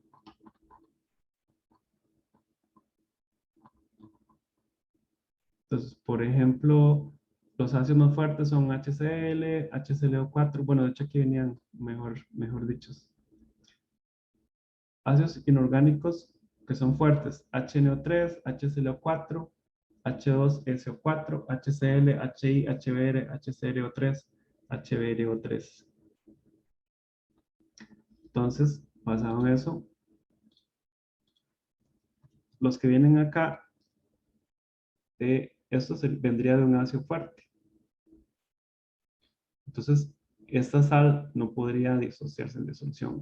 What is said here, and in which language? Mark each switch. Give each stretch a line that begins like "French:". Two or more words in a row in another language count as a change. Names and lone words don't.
Spanish: Entonces, por ejemplo, los ácidos más fuertes son HCl, HClO4. Bueno, de hecho aquí venían mejor dichos. Ácidos inorgánicos que son fuertes: HNO3, HClO4, H2SO4, HCl, HI, HBr, HClO3, HBrO3. Entonces, basado en eso, los que vienen acá, esto vendría de un ácido fuerte. Entonces, esta sal no podría disociarse en disolución.